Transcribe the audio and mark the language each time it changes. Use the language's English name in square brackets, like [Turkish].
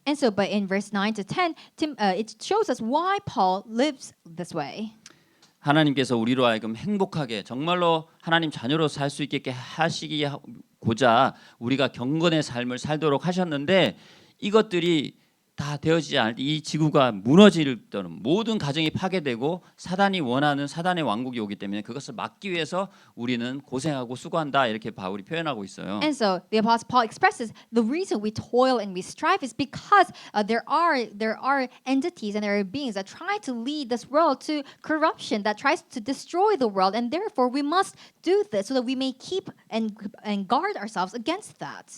[English] And so, but in verse 9 to 10, it shows us why Paul lives this way. [Korean] 하나님께서 우리로 하여금 행복하게 정말로 하나님 자녀로 살 수 있게 하시기고자 우리가 경건의 삶을 살도록 하셨는데 이것들이 다 되어지지 않을 때 이 지구가 무너질 때는 모든 가정이 파괴되고 사단이 원하는 사단의 왕국이 오기 때문에 그것을 막기 위해서 우리는 고생하고 수고한다 이렇게 바울이 표현하고 있어요. [English] And so the apostle Paul expresses the reason we toil and we strive is because there are entities and there are beings that try to lead this world to corruption, that tries to destroy the world, and therefore we must do this so that we may keep and guard ourselves against that.